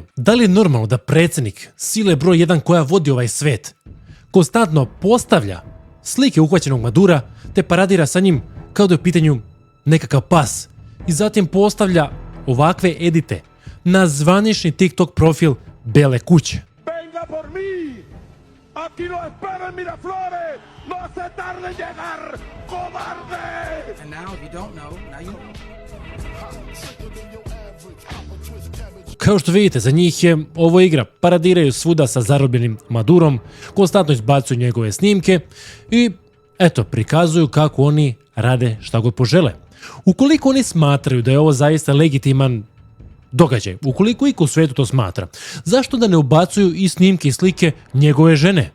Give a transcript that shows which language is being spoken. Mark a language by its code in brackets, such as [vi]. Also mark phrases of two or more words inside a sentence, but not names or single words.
[sr] Da li je normalno da predsjednik, sile broj 1 koja vodi ovaj svet, konstantno postavlja slike uhvaćenog Madura te paradira sa njim kao da je u pitanju nekakav pas i zatim postavlja ovakve edite na zvanični TikTok profil Bele kuće? [es] Venga por mí. Aquí lo espero en Miraflores. No se tarde en llegar, cobarde. [en] And now, if you don't know, now you know. [sr] Kao što vidite, za njih je ovo igra. Paradiraju svuda sa zarobljenim Madurom, konstantno izbacuju njegove snimke i eto, prikazuju kako oni rade šta god požele. Ukoliko oni smatraju da je ovo zaista legitiman događaj, ukoliko iko u svijetu to smatra, zašto da ne ubacuju i snimke i slike njegove žene?